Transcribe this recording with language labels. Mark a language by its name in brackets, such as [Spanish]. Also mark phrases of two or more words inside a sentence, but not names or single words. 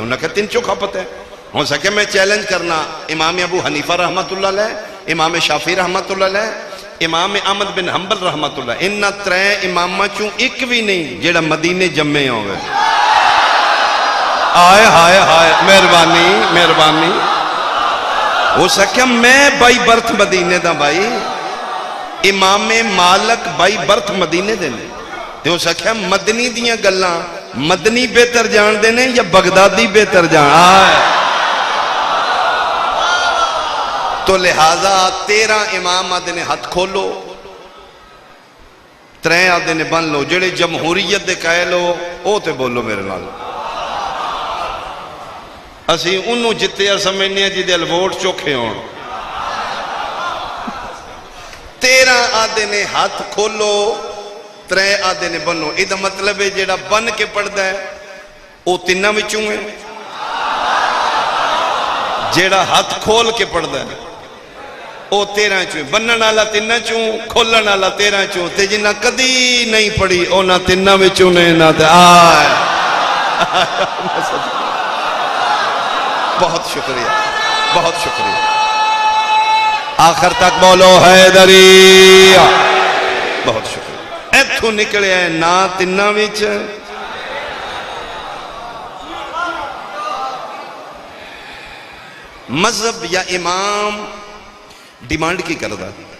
[Punjabi] انہوں نے کہا تین چوکھا پتہ ہے. ہو سکے میں چیلنج کرنا امام ابو حنیفہ رحمت اللہ علیہ، امام شافعی رحمت اللہ علیہ، امام احمد بن حنبل رحمت اللہ، ان ترے امامہ چوں ایک بھی نہیں جیڑا مدینے جمے ہوئے. آئے ہائے ہائے، مہربانی مہربانی. ہو سکے میں [English] by birth [Punjabi] مدینے دا بھائی، امام مالک [English] by birth [Punjabi] مدینے دینے. تو ہو سکے مدنی دیاں گلاں مدنی بہتر جان دینے یا بغدادی بہتر جان. آئے تو لہذا 13 امام آدھے نے ہاتھ کھولو، 3 آدھے نے بن لو. جڑے جمہوریت دے قائل ہو او تے بولو میرے نال. اسی انہوں جتے سمجھنے ہیں جی دل ووٹ چوکھے ہون. 13 آدھے نے ہاتھ کھولو، 3 آدھے نے بنو. یہ مطلب ہے جڑا بن کے پڑھدا ہے وہ تیناں وچوں ہے، جڑا ہاتھ کھول کے پڑھدا ہے وہ 13 چوں. بنن والا 3 چوں، کھولن والا 13 چوں. تے جنہ کدی نہیں پڑھی انہاں 3 وچوں نے نہ تے آئے. بہت شکریہ بہت شکریہ. آخر تک بولو حیدری. بہت شکریہ. ایتھوں نکلے ہیں نہ 3 وچ. مذہب یا امام ڈیمانڈ کی کردہ.